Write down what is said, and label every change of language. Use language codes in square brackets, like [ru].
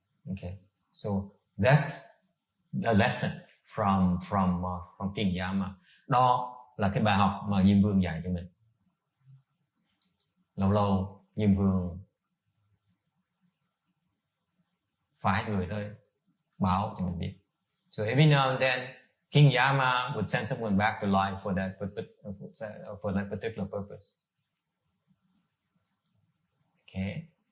[en] Okay, so that's the lesson from Kinh Yama. [vi] Đó là cái bài học mà Diêm Vương dạy cho mình. Lâu Diêm Vương phải người tới báo cho mình biết. [en] So every now and then, King Yama would send someone back to life for that particular purpose. Okay.